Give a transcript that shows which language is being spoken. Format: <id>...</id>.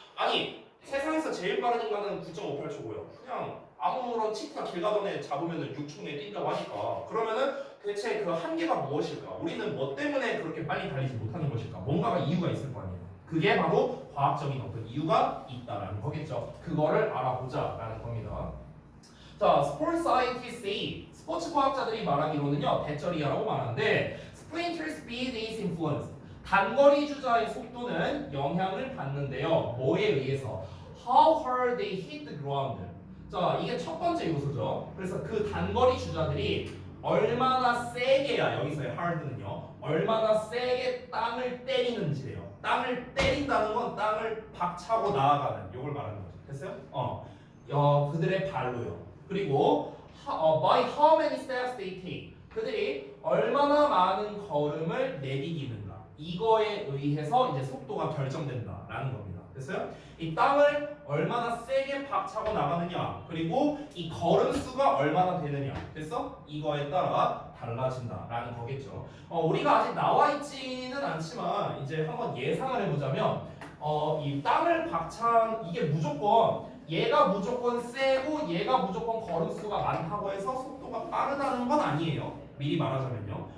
<ko>아니 세상에서 제일 빠른 인간은 9.58초고요. 그냥 아무런 치트가 길 가던 애 잡으면은 6초 내에 뛴다고 하니까 그러면은 대체 그 한계가 무엇일까? 우리는 뭐 때문에 그렇게 빨리 달리지 못하는 것일까? 뭔가가 이유가 있을 거 아니에요. 그게 바로 과학적인 어떤 이유가 있다라는 거겠죠. 그거를 알아보자라는 겁니다.</ko> <en>자, Sports Scientists say</en> <ko>스포츠 과학자들이 말하기로는요 대절이야라고 말하는데</ko> <en>Sprinter speed is influenced.</en> <ko>단거리 주자의 속도는 영향을 받는데요. 뭐에 의해서?</ko> <en>How hard they hit the ground.</en> <ko>자, 이게 첫 번째 요소죠. 그래서 그 단거리 주자들이 얼마나 세게야, 여기서의 hard는요, 얼마나 세게 땅을 때리는지래요. 땅을 때린다는 건 땅을 박차고 나아가는, 이걸 말하는 거죠. 됐어요? 그들의 발로요.</ko> <en>그리고 by how many steps they take.</en> <ko>그들이 얼마나 많은 걸음을 내디디는가. 이거에 의해서 이제 속도가 결정된다라는 겁니다. 됐어요? 이 땅을 얼마나 세게 박차고 나가느냐, 그리고 이 걸음 수가 얼마나 되느냐, 됐어? 이거에 따라 달라진다라는 거겠죠. 우리가 아직 나와 있지는 않지만 이제 한번 예상을 해보자면, 이 땅을 박찬 이게 무조건 얘가 무조건 세고 얘가 무조건 걸음 수가 많다고 해서 속도가 빠르다는 건 아니에요. 미리 말하자면요.</ko>